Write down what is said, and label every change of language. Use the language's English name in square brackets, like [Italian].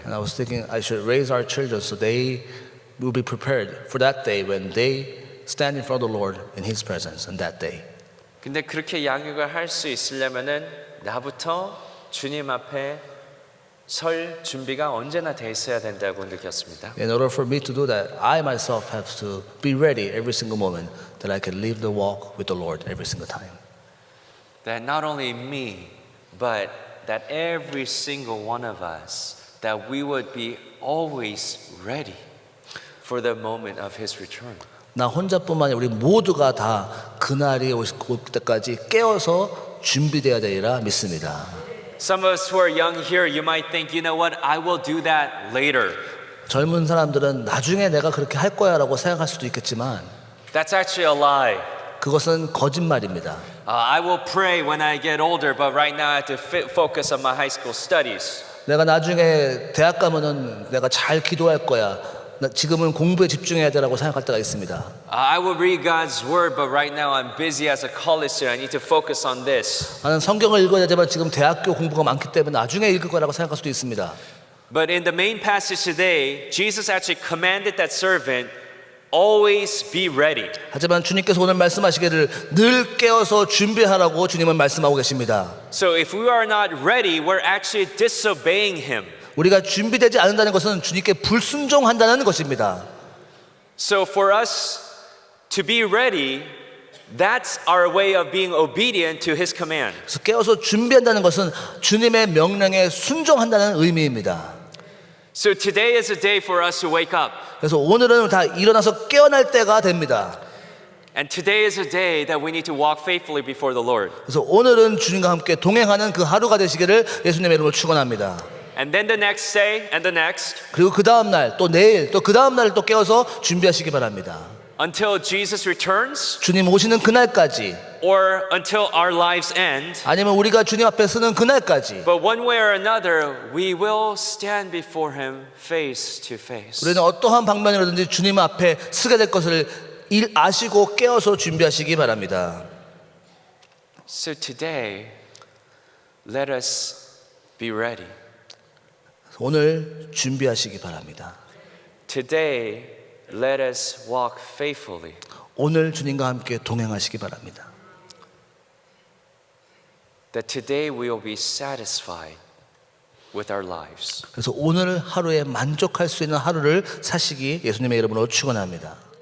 [English] And I was thinking I should raise our children so they will be prepared for that day when they stand in front of the Lord in His presence on that day. [Korean] 근데 그렇게 양육을 할 수 있으려면은 나부터 주님 앞에 설 준비가 언제나 돼 있어야 된다고 느꼈습니다. [English] In order for me to do that, I myself have to be ready every single moment that I can live the walk with the Lord every single time. That not only me, but that every single one of us, that we would be always ready for the moment of His return. [Korean] 나 혼자뿐만 아니라 우리 모두가 다 그날이 올 때까지 깨어서 준비되어야 되리라 믿습니다. [English] Some of us who are young here, you might think, you know what, I will do that later. [Korean] 젊은 사람들은 나중에 내가 그렇게 할 거야라고 생각할 수도 있겠지만 [English] That's actually a lie. [Korean] 그것은 거짓말입니다. [English] I will pray when I get older, but right now I have to focus on my high school studies. [Korean] 내가 나중에 대학 가면은 내가 잘 기도할 거야. 나 지금은 공부에 집중해야 되라고 생각할 때가 있습니다. [English] I will read God's word, but right now I'm busy as a college student. I need to focus on this. [Korean] 나는 성경을 읽어야 되지만 지금 대학교 공부가 많기 때문에 나중에 읽을 거라고 생각할 수도 있습니다. [English] But in the main passage today, Jesus actually commanded that servant, always be ready. [Korean] 하지만 주님께서 오늘 말씀하시기를 늘 깨어서 준비하라고 주님은 말씀하고 계십니다. [English] So if we are not ready, we're actually disobeying Him. [Korean] 우리가 준비되지 않는다는 것은 주님께 불순종한다는 것입니다. [English] So for us to be ready, that's our way of being obedient to His command. [Korean] 그래서 깨어서 준비한다는 것은 주님의 명령에 순종한다는 의미입니다. [English] So today is a day for us to wake up. [Korean] 그래서 오늘은 다 일어나서 깨어날 때가 됩니다. [English] And today is a day that we need to walk faithfully before the Lord. [Korean] 그래서 오늘은 주님과 함께 동행하는 그 하루가 되시기를 예수님의 이름으로 축원합니다. [English] And then the next day and the next [Korean] 그리고 그 다음 날 또 내일 또 그 다음 날 또 깨어서 준비하시기 바랍니다. [English] until Jesus returns [Korean] 주님 오시는 그날까지 [English] or until our lives end. [Korean] 아니면 우리가 주님 앞에 서는 그날까지 [English] But one way or another, we will stand before Him face to face. [Korean] 우리는 어떠한 방면이라든지 주님 앞에 서게 될 것을 아시고 깨어서 준비하시기 바랍니다. [English] So today, let us be ready. [Korean] 오늘 준비하시기 바랍니다. [English] Today, let us walk faithfully. [Korean] 오늘 주님과 함께 동행하시기 바랍니다. [English] That today we will be satisfied with our lives. [Korean] 그래서 오늘 하루에 만족할 수 있는 하루를 사시기 예수님의 이름으로 축원합니다.